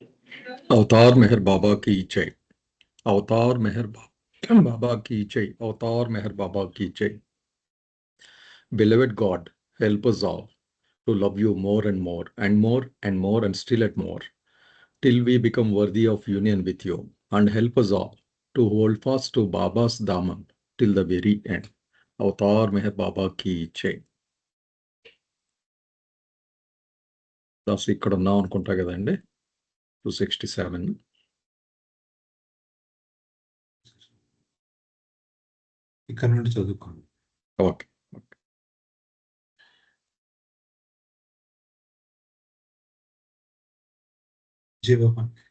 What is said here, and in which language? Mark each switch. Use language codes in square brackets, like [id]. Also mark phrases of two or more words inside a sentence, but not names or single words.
[hi] अवतार मेहर बाबा की जय। अवतार मेहर बाबा की जय। अवतार मेहर बाबा की जय। [en] Beloved God, help us all to love you more and more and more and more and still at more till we become worthy of union with you, and help us all to hold fast to Baba's Daman till the very end. [hi] अवतार मेहर बाबा की जय. [te] దాస్ ఇక్కడ ఉన్నాం అనుకుంటా కదండి 267. ఇక్కడ నుండి చదువుకోండి. ఓకే. జీవపం.